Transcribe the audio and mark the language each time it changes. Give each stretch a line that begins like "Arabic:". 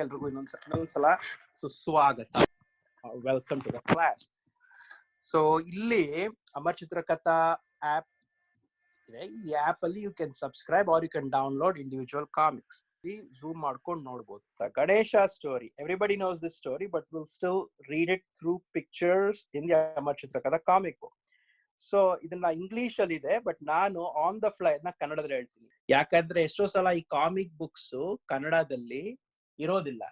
Kannada: ಎಲ್ರಿಗೂ ಇನ್ನೊಂದ್ಸಲ ಸುಸ್ವಾಗತ.
English: Welcome to the class.
Kannada: So ಇಲ್ಲಿ ಅಮರ್ ಚಿತ್ರಕಥಾ ಆಪ್ ಇದೆ. ಈ ಆಪ್ ಅಲ್ಲಿ
English: You can subscribe or you can download individual comics.
Kannada: Zoom ಮಾಡ್ಕೊಂಡು ನೋಡ್ಬೋದು.
English: Ganesha story. Everybody knows this story, but we'll still read it through pictures in the Amar Chitrakatha comic book.
Kannada: So ಇದನ್ನ English ಅಲ್ಲಿ ಇದೆ, but ನಾನು
English: on the fly
Kannada: ನ ಕನ್ನಡದಲ್ಲಿ ಹೇಳ್ತೀನಿ. ಯಾಕಂದ್ರೆ ಎಷ್ಟೋ ಸಲ ಈ ಕಾಮಿಕ್ ಬುಕ್ಸ್ ಕನ್ನಡದಲ್ಲಿ ಇರೋದಿಲ್ಲ.